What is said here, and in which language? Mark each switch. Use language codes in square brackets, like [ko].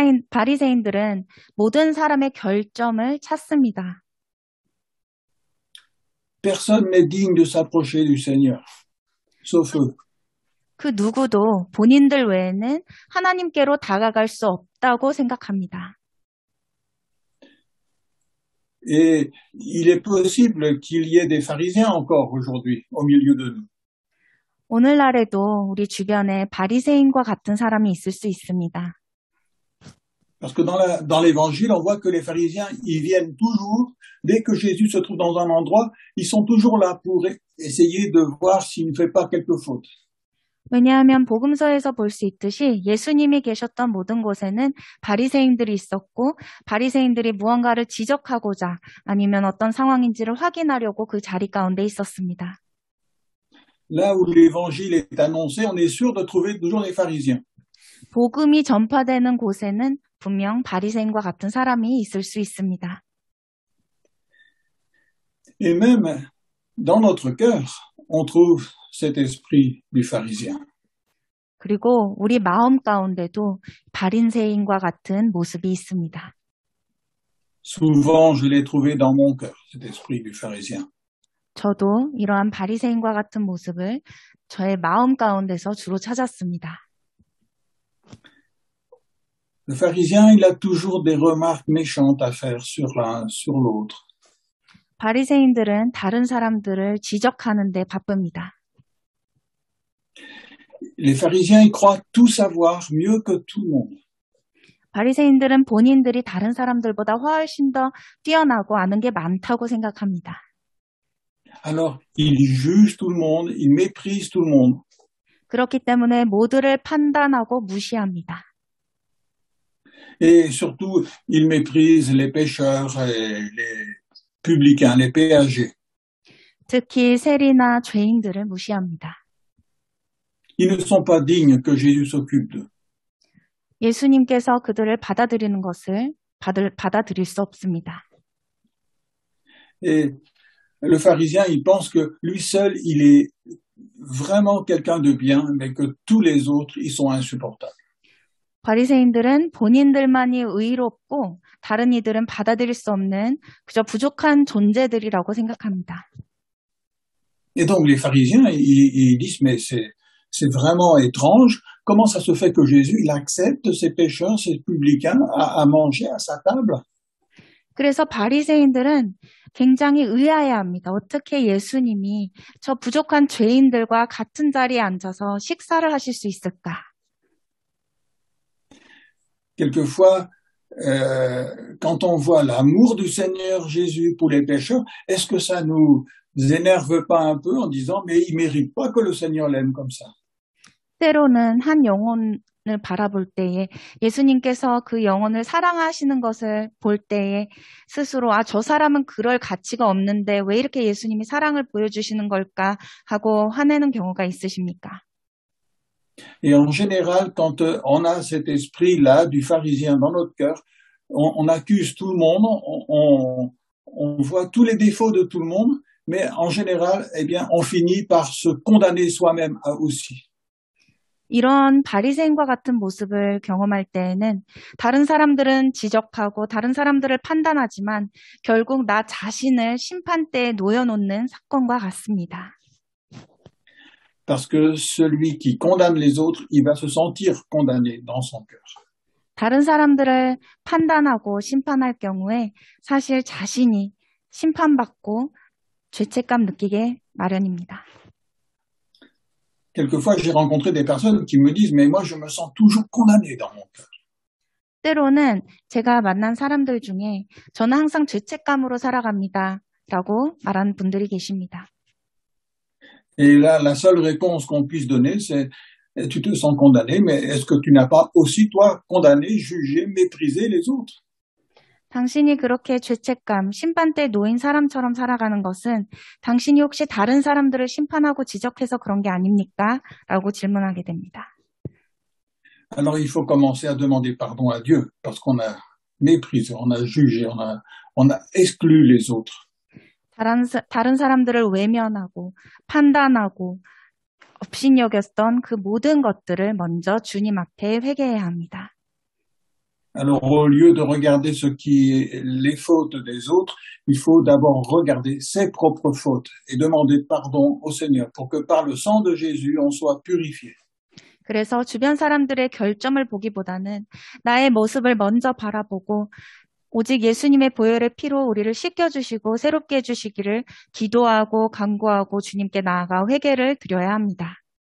[ko] 바리새인들은 모든 사람의 결점을 찾습니다. [fr] Personne n'est digne de s'approcher du Seigneur, sauf eux. [ko] 그 누구도 본인들 외에는 하나님께로 다가갈 수 없다고 생각합니다. [fr] Et il est possible qu'il y ait des pharisiens encore aujourd'hui au milieu de nous. [ko] 오늘날에도 우리 주변에 바리새인과 같은 사람이 있을 수 있습니다. [fr] Parce que dans l'évangile, on voit que les pharisiens, ils viennent toujours, dès que Jésus se trouve dans un endroit, ils sont toujours là pour essayer de voir s'il ne fait pas quelque faute. [ko] 왜냐하면 복음서에서 볼 수 있듯이 예수님이 계셨던 모든 곳에는 바리새인들이 있었고 바리새인들이 무언가를 지적하고자 아니면 어떤 상황인지를 확인하려고 그 자리 가운데 있었습니다. [fr] Là où l'évangile est annoncé, on est sûr de trouver toujours des pharisiens. [ko] 복음이 전파되는 곳에는 분명 바리새인과 같은 사람이 있을 수 있습니다. [fr] Et même dans notre cœur, on trouve cet esprit du pharisien. [ko] 그리고 우리 마음 가운데도 바리새인과 같은 모습이 있습니다. [fr] Souvent, je l'ai trouvé dans mon cœur, cet esprit du pharisien. [ko] 저도 이러한 바리새인과 같은 모습을 저의 마음 가운데서 주로 찾았습니다. [fr] Le pharisien, il a toujours des remarques méchantes à faire sur l'un, sur l'autre. [ko] 바리새인들은 다른 사람들을 지적하는 데 바쁩니다. [fr] Les pharisiens, ils croient tout savoir mieux que tout le monde. [ko] 바리새인들은 본인들이 다른 사람들보다 훨씬 더 뛰어나고 아는 게 많다고 생각합니다. [fr] Alors, ils jugent tout le monde, ils méprisent tout le monde. [ko] 그렇기 때문에 모두를 판단하고 무시합니다. [fr] Et surtout, ils méprisent les pécheurs et les publicains, les péagers. [ko] 특히 세리나 죄인들을 무시합니다. [fr] Ils ne sont pas dignes que Jésus s'occupe d'eux. [ko] 예수님께서 그들을 받아들이는 것을 받아들일 수 없습니다. [fr] Et le pharisien, il pense que lui seul, il est vraiment quelqu'un de bien, mais que tous les autres, ils sont insupportables. [ko] 바리새인들은 본인들만이 의롭고 다른 이들은 받아들일 수 없는 그저 부족한 존재들이라고 생각합니다. [fr] Et donc les pharisiens, ils disent, mais c'est vraiment étrange. Comment ça se fait que Jésus, il accepte ces pécheurs, ces publicains à manger à sa table? [ko] 그래서 바리새인들은 굉장히 의아해합니다. 어떻게 예수님이 저 부족한 죄인들과 같은 자리에 앉아서 식사를 하실 수 있을까? [fr] Quelquefois, quand on voit l'amour du Seigneur Jésus pour les pécheurs, est-ce que ça nous énerve pas un peu en disant, mais il mérite pas que le Seigneur l'aime comme ça? [ko] 때로는 한 영혼을 바라볼 때에 예수님께서 그 영혼을 사랑하시는 것을 볼 때에 스스로 저 사람은 그럴 가치가 없는데 왜 이렇게 예수님이 사랑을 보여주시는 걸까 하고 화내는 경우가 있으십니까? [fr] Et en général, quand on a cet esprit-là du pharisien dans notre cœur, on accuse tout le monde, on voit tous les défauts de tout le monde, mais en général, eh bien, on finit par se condamner soi-même aussi. [ko] 이런 바리새인과 같은 모습을 경험할 때에는 다른 사람들은 지적하고 다른 사람들을 판단하지만 결국 나 자신을 심판대에 놓여놓는 사건과 같습니다. [fr] Parce que celui qui condamne les autres, il va se sentir condamné dans son cœur. [ko] 다른 사람들을 판단하고 심판할 경우에 사실 자신이 심판받고 죄책감 느끼게 마련입니다. [fr] Quelquefois, j'ai rencontré des personnes qui me disent, mais moi, je me sens toujours condamné dans mon cœur. [ko] 때로는 제가 만난 사람들 중에 저는 항상 죄책감으로 살아갑니다 라고 말하는 분들이 계십니다. [fr] Et là, la seule réponse qu'on puisse donner, c'est, tu te sens condamné, mais est-ce que tu n'as pas aussi, toi, condamné, jugé, méprisé les autres? [ko] 당신이 그렇게 죄책감, 심판대에 놓인 사람처럼 살아가는 것은 당신이 혹시 다른 사람들을 심판하고 지적해서 그런 게 아닙니까? 라고 질문하게 됩니다. [fr] Alors, il faut commencer à demander pardon à Dieu, parce qu'on a méprisé, on a jugé, on a exclu les autres. [ko] 다른 사람들을 외면하고 판단하고 업신여겼던 그 모든 것들을 먼저 주님 앞에 회개해야 합니다. [fr] Alors, au lieu de regarder ce qui est les fautes des autres, il faut d'abord regarder ses propres fautes et demander pardon au Seigneur pour que par le sang de Jésus, on soit purifié. [ko] 그래서 주변 사람들의 결점을 보기보다는 나의 모습을 먼저 바라보고 오직 예수님의 보혈의 피로 우리를 씻겨주시고 새롭게 해주시기를 기도하고 간구하고 주님께 나아가 회개를 드려야 합니다.